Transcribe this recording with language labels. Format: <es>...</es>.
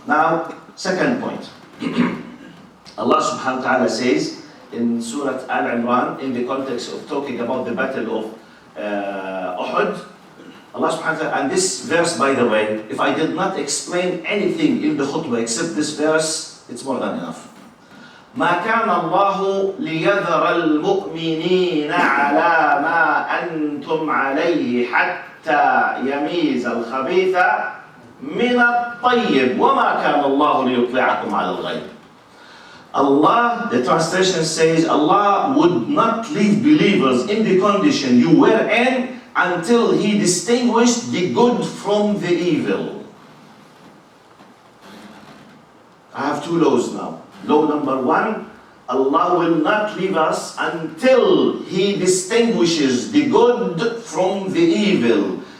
<en>Now, second point. Allah subhanahu wa ta'ala says in Surah Al-Imran, in the context of talking about the battle of Uhud, Allah subhanahu wa ta'ala, and this verse, by the way, if I did not explain anything in the khutbah except this verse, it's more than enough.</en> <ar>ما كان الله ليذر المؤمنين على ما أنتم عليه حتى يميز الخبيث من الطيب وما كان الله ليطلعكم على الغيب.</ar> <en>Allah, the translation says, Allah would not leave believers in the condition you were in until He distinguished the good from the evil. I have two laws now. Law number one, Allah will not leave us until He distinguishes the good from the evil.</en>